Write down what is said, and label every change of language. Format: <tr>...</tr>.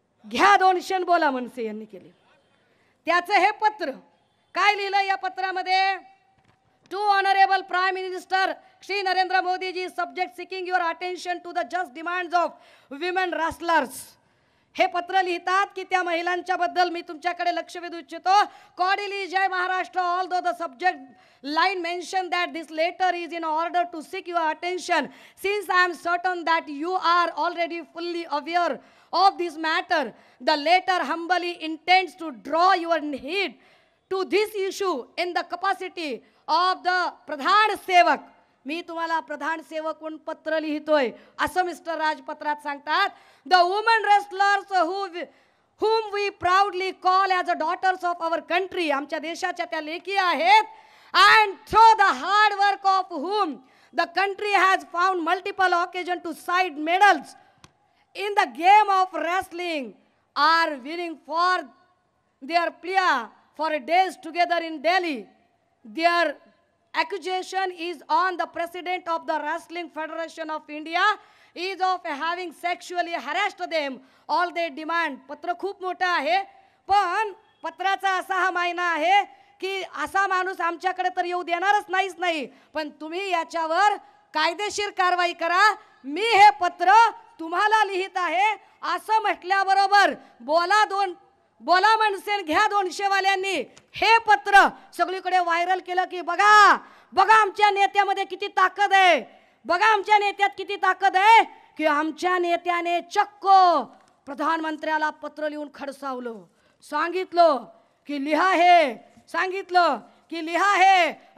<mr>घ्या 200 बोला मनसे यांनी केली. त्याचं हे पत्र काय लिहिलं या पत्रामध्ये?</mr> <en>To honourable prime minister Shri Narendra Modi ji, subject seeking your attention to the just demands of women wrestlers.</en> <mr>हे पत्र लिहितात की त्या महिलांच्या बद्दल मी तुमच्याकडे लक्ष वेधू इच्छितो.</mr> <en>Cordially जय Maharashtra, although the subject line mention that this letter is in order to seek your attention, since I am certain that you are already fully aware of this matter. The letter humbly intends to draw your heed to this issue in the capacity of the Pradhan Sevak.</en> <mr>मी तुम्हाला प्रधान सेवक म्हणून पत्र लिहितोय असं mister राज पत्रात सांगतात.</mr> <en>the woman wrestlers whom we proudly call as the daughters of our country,</en> <mr>आमच्या देशाच्या त्या लेकी आहेत,</mr> <en>and through the hard work of whom the country has found multiple occasion to cite medals in the game of wrestling, are winning for their plea for days together in Delhi. Their accusation is on the president of the Wrestling Federation of India is of having sexually harassed them. All they demand.</en> <mr>पत्र खूप मोठं आहे, पण पत्राचा असा हा मायना आहे की असा माणूस आमच्याकडे तर येऊ देणारच नाही, पण तुम्ही याच्यावर कायदेशीर कारवाई करा. मी हे पत्र तुम्हाला लिहित आहे असं म्हटल्याबरोबर बोला मनसेन घ्या 200 वाल्यांनी हे पत्र सगळीकडे व्हायरल केलं की बघा आमच्या नेत्यामध्ये किती ताकद आहे, बघा आमच्या नेत्यात किती ताकद आहे की आमच्या नेत्याने चक्क प्रधानमंत्र्याला पत्र लिहून खडसावलं, सांगितलं की लिहा हे, सांगितलं की लिहा हे.</mr>